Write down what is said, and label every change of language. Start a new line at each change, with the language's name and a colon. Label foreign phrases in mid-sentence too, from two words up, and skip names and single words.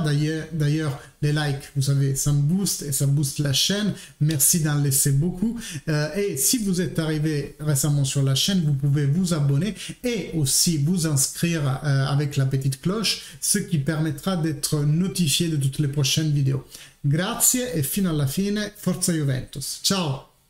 French: D'ailleurs, les likes, vous savez, ça me booste et ça booste la chaîne. Merci d'en laisser beaucoup. Et si vous êtes arrivé récemment sur la chaîne, vous pouvez vous abonner et aussi vous inscrire avec la petite cloche, ce qui permettra d'être notifié de toutes les prochaines vidéos.
Italian: Grazie e fino alla fine, Forza Juventus. Ciao!